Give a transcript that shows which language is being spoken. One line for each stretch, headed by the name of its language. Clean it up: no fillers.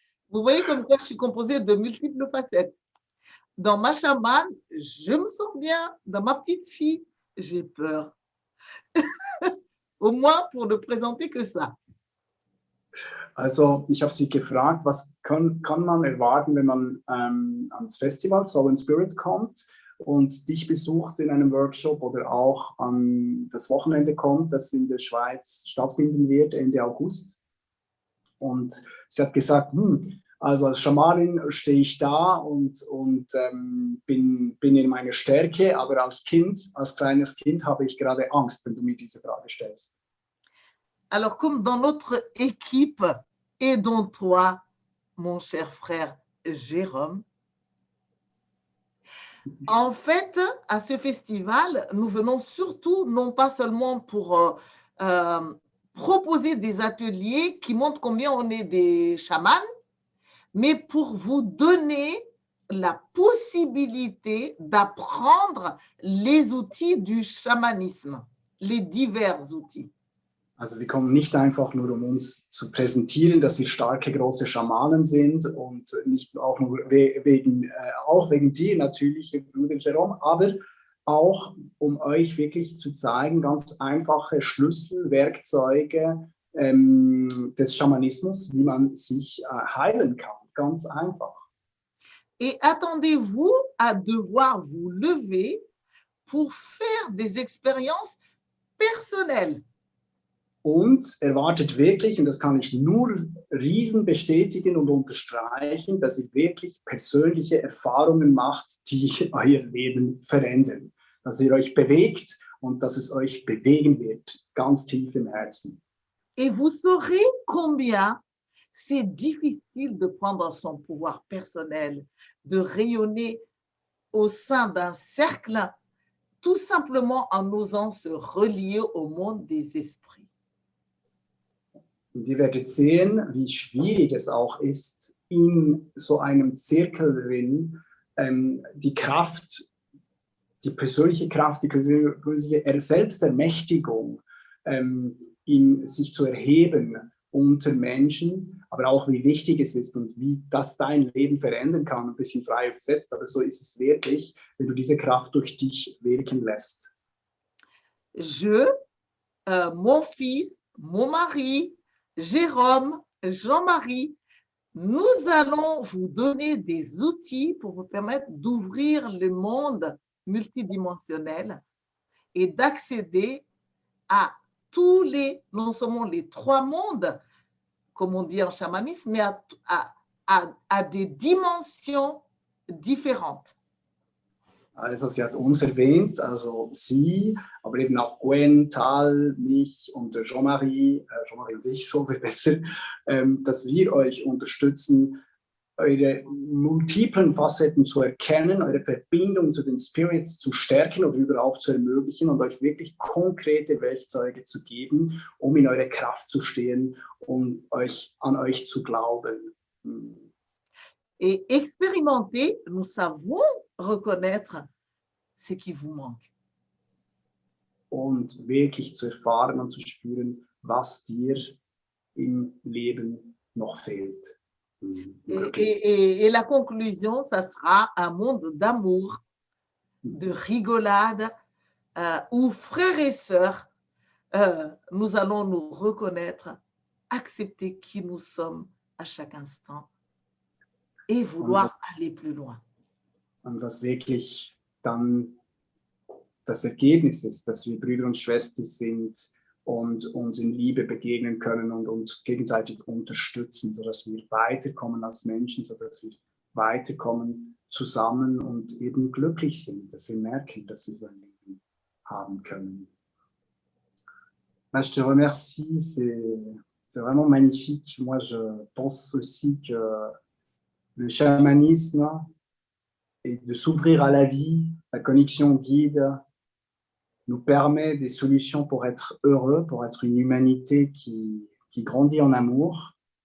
French: Vous voyez comme quoi je suis composée de multiples facettes. Dans ma chamane, je me sens bien. Dans ma petite fille, j'ai peur. Au moins pour ne présenter que ça.
German: Also ich habe sie gefragt, was kann man erwarten, wenn man ans Festival Soul and Spirit kommt und dich besucht in einem Workshop oder auch an das Wochenende kommt, das in der Schweiz stattfinden wird, Ende August. Und sie hat gesagt, also als Schamanin stehe ich da und bin in meiner Stärke, aber als kleines Kind habe ich gerade Angst, wenn du mir diese Frage stellst.
French: Alors, comme dans notre équipe et dans toi, mon cher frère Jérôme, en fait, à ce festival, nous venons surtout, non pas seulement pour proposer des ateliers qui montrent combien on est des chamans, mais pour vous donner la possibilité d'apprendre les outils du chamanisme, les divers outils.
German: Also wir kommen nicht einfach nur, um uns zu präsentieren, dass wir starke, große Schamanen sind und nicht auch nur wegen dir natürlich, Bruder Jerome, aber auch, um euch wirklich zu zeigen, ganz einfache Schlüssel, Werkzeuge des Schamanismus, wie man sich heilen kann. Ganz einfach.
French: Et attendez-vous à devoir vous lever pour faire des expériences personnelles.
German: Und erwartet wirklich, und das kann ich nur riesen bestätigen und unterstreichen, dass ihr wirklich persönliche Erfahrungen macht, die euer Leben verändern. Dass ihr euch bewegt und dass es euch bewegen wird, ganz tief im Herzen.
French: Et vous saurez combien c'est difficile de prendre son pouvoir personnel, de rayonner au sein d'un cercle, tout simplement en osant se relier au monde des esprits.
German: Und ihr werdet sehen, wie schwierig es auch ist, in so einem Zirkel drin die Kraft, die persönliche Kraft, die persönliche Selbstermächtigung in sich zu erheben unter Menschen, aber auch wie wichtig es ist und wie das dein Leben verändern kann, ein bisschen frei übersetzt, aber so ist es wirklich, wenn du diese Kraft durch dich wirken lässt.
French: Mon fils, mon mari, Jérôme, Jean-Marie, nous allons vous donner des outils pour vous permettre d'ouvrir le monde multidimensionnel et d'accéder à tous non seulement les 3 mondes, comme on dit en chamanisme, mais à des dimensions différentes.
German: Also sie hat uns erwähnt, also sie, aber eben auch Gwen, Tal, mich und Jean-Marie und ich, so viel besser, dass wir euch unterstützen, eure multiplen Facetten zu erkennen, eure Verbindung zu den Spirits zu stärken oder überhaupt zu ermöglichen und euch wirklich konkrete Werkzeuge zu geben, um in eure Kraft zu stehen und an euch zu glauben.
French: Et expérimenter, nous savons reconnaître ce qui vous manque.
German: Und wirklich zu erfahren und zu spüren, was dir im Leben noch fehlt.
French: Et la conclusion, ça sera un monde d'amour, de rigolade, où frères et sœurs, nous allons nous reconnaître, accepter qui nous sommes à chaque instant et vouloir aller plus loin.
German: Und was wirklich dann das Ergebnis ist, dass wir Brüder und Schwestern sind und uns in Liebe begegnen können und uns gegenseitig unterstützen, sodass wir weiterkommen als Menschen, sodass wir weiterkommen zusammen und eben glücklich sind, dass wir merken, dass wir so ein Leben haben können.
French: Je te remercie, c'est vraiment magnifique. Moi, je pense aussi que le chamanisme et de s'ouvrir à la vie, la connexion guide, nous permet des solutions pour être heureux, pour être une humanité qui grandit en amour.